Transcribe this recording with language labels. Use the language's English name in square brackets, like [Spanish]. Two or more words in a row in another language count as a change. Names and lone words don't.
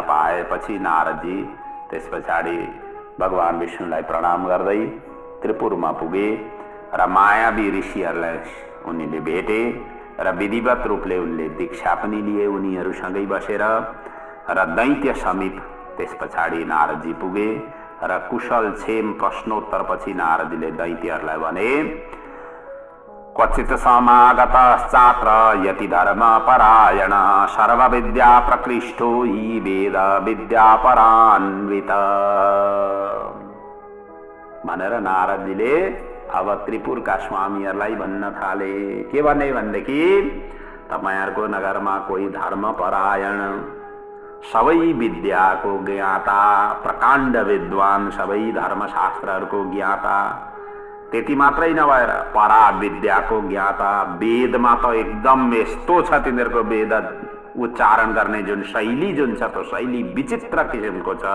[Nepali] पाएपछि नारदजी त्यस पछाडि भगवान विष्णुलाई प्रणाम गर्दै त्रिपुरमा पुगे र मायावी ऋषिहरूलाई उनीले भेटे र विधिवत रूपले उनले दीक्षा पनि लिए उनीहरूसँगै बसेर र दैत्य समीप त्यस पछाडि नारदजी पुगे र कुशल क्षेम प्रश्नोत्तरपछि नारदजीले दैत्यहरूलाई भने, [Sanskrit] क्वचित समागतश्चात्र यति धर्म परायण सर्व विद्या प्रकृष्टो हि वेद विद्या परान्वित [Nepali] भनेर नारदजीले अब त्रिपुरका स्वामीहरूलाई भन्न थाले। के भने भनेदेखि तपाईहरुको नगरमा कोही धर्म परायण, सबै विद्याको ज्ञाता, प्रकाण्ड विद्वान, सबै धर्मशास्त्रहरूको ज्ञाता, त्यति मात्रै नभएर परा विद्याको ज्ञाता, वेदमा त एकदम यस्तो छ तिनीहरूको वेद उच्चारण गर्ने जुन शैली जुन छ त्यो शैली विचित्र किसिमको छ।